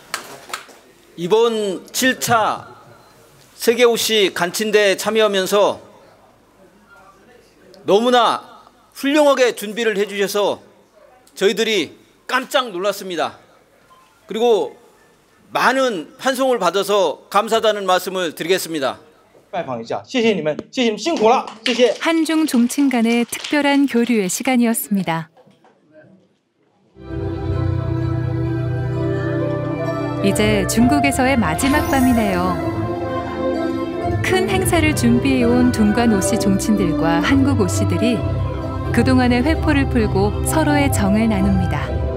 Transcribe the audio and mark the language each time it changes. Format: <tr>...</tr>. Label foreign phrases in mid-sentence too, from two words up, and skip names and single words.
<ko>이번 7차 세계 오씨 간친대에 참여하면서 너무나 훌륭하게 준비를 해주셔서 저희들이 깜짝 놀랐습니다. 그리고 많은 환송을 받아서 감사하다는 말씀을 드리겠습니다.</ko> <zh>拜访一下，谢谢你们，谢谢你们辛苦了，谢谢。</zh> <ko>한중 종친 간의 특별한 교류의 시간이었습니다. 이제 중국에서의 마지막 밤이네요. 큰 행사를 준비해온 둥관 오씨 종친들과 한국 오씨들이 그동안의 회포를 풀고 서로의 정을 나눕니다.</ko>